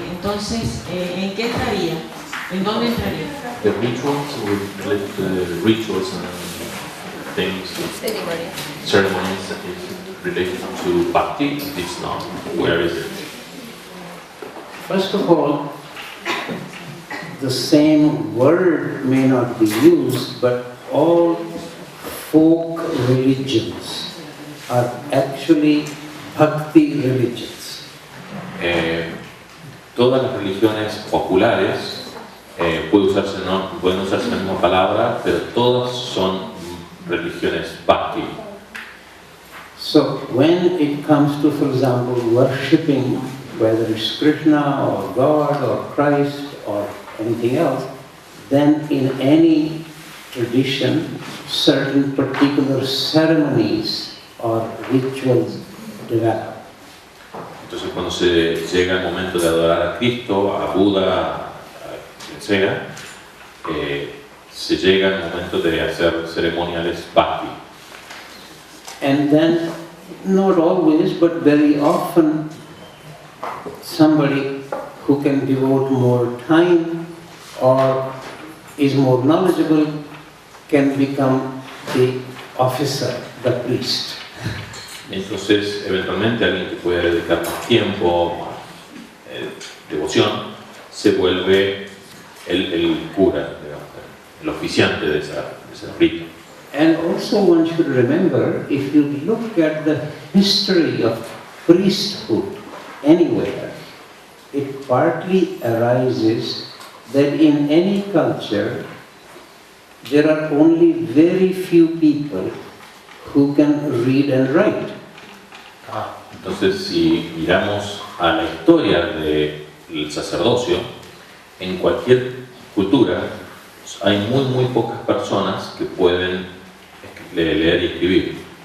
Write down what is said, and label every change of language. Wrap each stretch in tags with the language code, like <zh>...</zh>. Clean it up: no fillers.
<es>Entonces, ¿en qué entraría? ¿En dónde entraría?</es> <en>The rituals, related to the rituals and things, ceremonies that is related to bhakti, it's not. Where is it? First of all, the same word may not be used, but all folk religions are actually bhakti religions.</en> <es>Todas las religiones populares pueden usarse la misma palabra, pero todas son religiones bhakti.</es> <en>So when it comes to, for example, worshipping, whether it's Krishna or God or Christ or anything else, then in any tradition, certain particular ceremonies or rituals develop.</en> <es>Entonces cuando se llega el momento de adorar a Cristo, a Buda, a quien sea, se llega el momento de hacer ceremoniales bhakti.</es> <en>And then, not always, but very often, somebody who can devote more time or is more knowledgeable can become the officer, the priest.</en> <es>Entonces, eventualmente alguien que puede dedicar más tiempo, más devoción, se vuelve el cura, digamos, el oficiante de ese rito.</es> <en>And also one should remember, if you look at the history of priesthood anywhere, it partly arises that in any culture there are only very few people who can read and write.</en> <es>Entonces, si miramos a la historia del sacerdocio, en cualquier cultura hay muy pocas personas que pueden leer y escribir.</es>